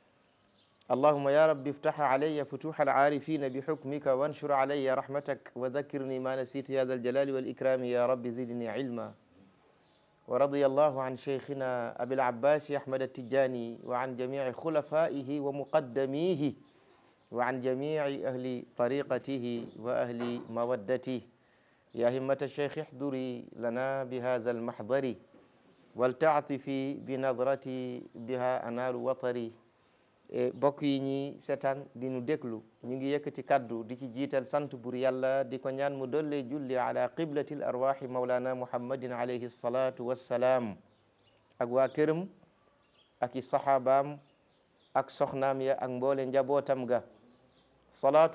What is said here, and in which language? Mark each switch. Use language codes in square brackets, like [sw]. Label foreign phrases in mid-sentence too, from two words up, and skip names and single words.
[ar] اللهم يا رب افتح علي فتوح العارفين بحكمك وانشر علي رحمتك وذكرني ما نسيت يا ذا الجلال والإكرام يا رب زدني علما ورضي الله عن شيخنا أبي العباس أحمد التجاني وعن جميع خلفائه ومقدميه وعن جميع أهل طريقته وأهل مودته يا همة الشيخ احضري لنا بهذا المحضر ولتعطفي بنظرتي بها أنال وطري [wo] bokk yi ñi seetaan di nu déglu ñu ngi yëkkati kaddu di ci jiital sant bur yàlla di ko ñaan mu dolle julli ala [ar] قبلة الأرواح مولانا محمد عليه الصلاة والسلام [wo] ak waa këram ak i saxaabaam ak soxnaam ya ak mboole njabootam ga salaatu